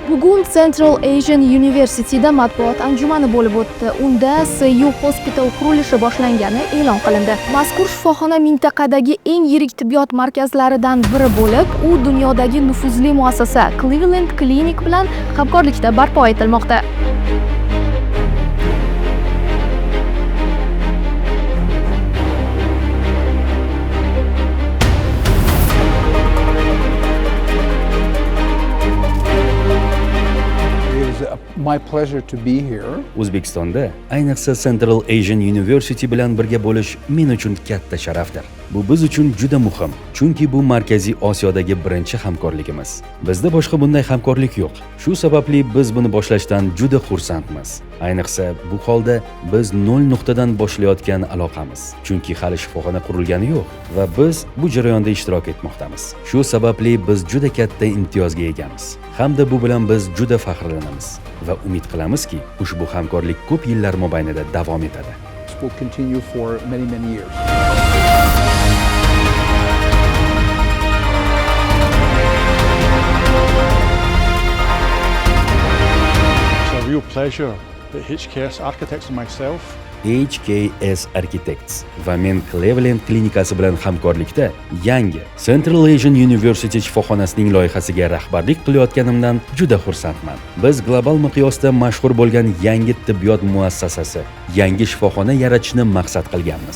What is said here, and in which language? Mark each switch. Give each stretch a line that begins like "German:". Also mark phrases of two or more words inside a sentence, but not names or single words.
Uzbek: Bugun Central Asian University'da matbuot anjumani bo'lib o'tdi. Unda SU Hospital qurilishi boshlangani e'lon qilindi. Mazkur shifoxona mintaqadagi eng yirik tibbiyot markazlaridan biri bo'lib, u dunyodagi nufuzli muassasa Cleveland Clinic bilan hamkorlikda barpo etilmoqda.
English: My pleasure to be here.
Uzbek: O'zbekistonda, ayniqsa Central Asian University bilan birga bo'lish men uchun katta sharafdir. Bu biz uchun juda muhim, chunki bu Markaziy Osiyodagi birinchi hamkorligimiz. Bizda boshqa bunday hamkorlik yo'q. Shu sababli biz buni boshlashdan juda xursandmiz. Ayniqsa bu holda biz 0 nuqtadan boshlayotgan aloqamiz. Chunki hali shifoxona qurilgani yo'q va biz bu jarayonda ishtirok etmoqdamiz. Shu sababli biz juda katta imtiyozga egamiz. Hamda bu bilan biz juda faxrlanamiz va umid qilamizki, ushbu hamkorlik ko'p yillar mobaynida davom etadi.
English: This will continue for many years. It's a real pleasure that HKS Architects and myself
Uzbek: HKS Architects va men Cleveland klinikasi bilan hamkorlikda yangi Central Asian University shifoxonasining loyihasiga rahbarlik qilayotganimdan juda xursandman. Biz global miqyosda mashhur bo'lgan yangi tibbiyot muassasasi, yangi shifoxona yaratishni maqsad qilganmiz.